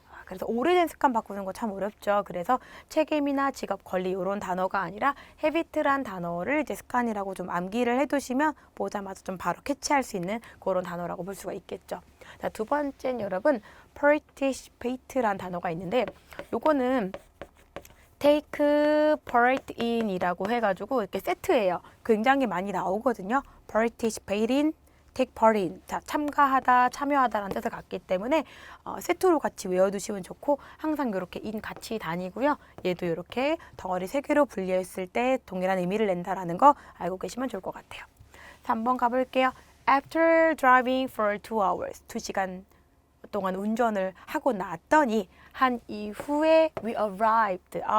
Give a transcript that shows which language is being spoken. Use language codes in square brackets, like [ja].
[ko] 그래서 오래된 습관 바꾸는 거 참 어렵죠. 그래서 책임이나 직업 권리 이런 단어가 아니라 habit란 단어를 이제 습관이라고 좀 암기를 해두시면 보자마자 좀 바로 캐치할 수 있는 그런 단어라고 볼 수가 있겠죠. 자, 두 번째는 여러분 participate란 단어가 있는데 요거는 [en] take part in [ko] 이라고 해가지고 이렇게 세트예요. 굉장히 많이 나오거든요. [en] participate in, take part in. [ko] 자, 참가하다, 참여하다라는 뜻을 갖기 때문에 세트로 같이 외워두시면 좋고 항상 이렇게 in 같이 다니고요. 얘도 이렇게 덩어리 세 개로 분리했을 때 동일한 의미를 낸다라는 거 알고 계시면 좋을 것 같아요. 3번 가볼게요. [en] After driving for 2 hours, [ko] 2시간 동안 운전을 하고 났더니 한 이후에 [en] we arrived.